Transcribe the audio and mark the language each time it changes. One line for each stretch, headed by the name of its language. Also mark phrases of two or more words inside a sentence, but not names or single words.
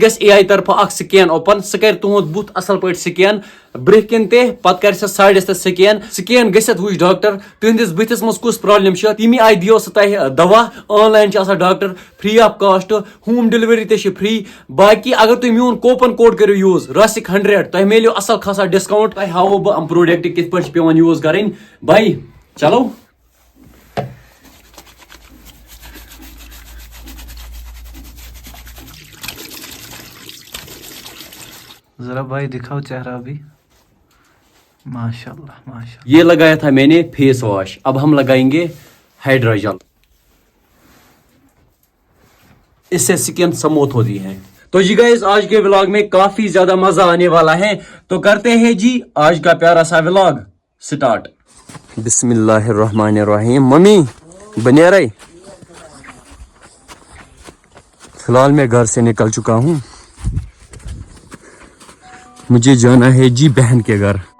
Kashmiri: گژھِ AI طرفہٕ اکھ سکین اوپن، سُہ کرِ تُہُنٛد بُتھ اصل پٲٹھۍ سکین، برٛونٛہہ کِنۍ تہِ پتہٕ کرِ سۄ سایڈس تہِ سکین گٔژھِتھ وٕچھ ڈاکٹر تُہنٛدِس بٕتھِس منٛز کُس پرابلم چھِ، تمی آیہِ دِیو سُہ تۄہہِ دوا، آن لاین چھِ آسان ڈاکٹر،
English: free of cost, home delivery
Kashmiri: تہِ چھِ فری، باقی اگر تُہۍ میون
English: coupon code
Kashmiri: کٔرِو یوٗز راسک 100 تۄہہِ میلیو اصل خاصا ڈسکاونٹ، تۄہہِ ہاوو بہٕ یِم پروڈکٹ کِتھ پٲٹھۍ چھِ پیوان یوٗز کرٕنۍ،
Urdu: بھائی چلو ذرا بھائی دکھاؤ چہرہ بھی، ماشاءاللہ ماشاءاللہ، یہ لگایا تھا میں نے
English: face wash,
Urdu: اب ہم لگائیں گے
English: hydra gel,
Urdu: اس سے
English: skin smooth
Urdu: ہوتی ہے، تو جی گائز آج کے ولاگ میں کافی زیادہ مزہ آنے والا ہے، تو کرتے ہیں جی آج کا پیارا سا ولاگ سٹارٹ، بسم اللہ الرحمن الرحیم، ممی بنے رہے، فی الحال میں گھر سے نکل چکا ہوں، مجھے جانا ہے جی بہن کے گھر،